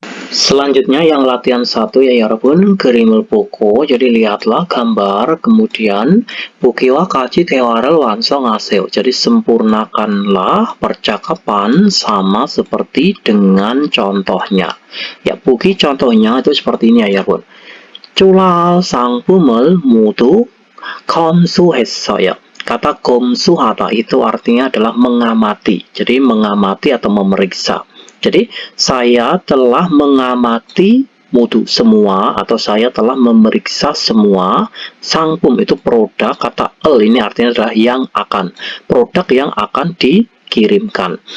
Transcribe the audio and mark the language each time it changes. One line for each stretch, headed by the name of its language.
Indonesian: Selanjutnya yang latihan 1 ya
Korean: 여러분, 그림을 보고,
Indonesian: jadi lihatlah gambar, kemudian
Korean: 보기와 같이 대화를 완성하세요.
Indonesian: Jadi sempurnakanlah percakapan sama seperti dengan contohnya. Ya, 보기 contohnya itu seperti ini ya
Korean: 여러분. 쫄아 상품을 모두 검수했어요.
Indonesian: Kata 검수하다 itu artinya adalah mengamati. Jadi mengamati atau memeriksa. Jadi saya telah mengamati mutu semua atau saya telah memeriksa semua sangpum itu produk. Kata ini artinya adalah yang akan, produk yang akan dikirimkan.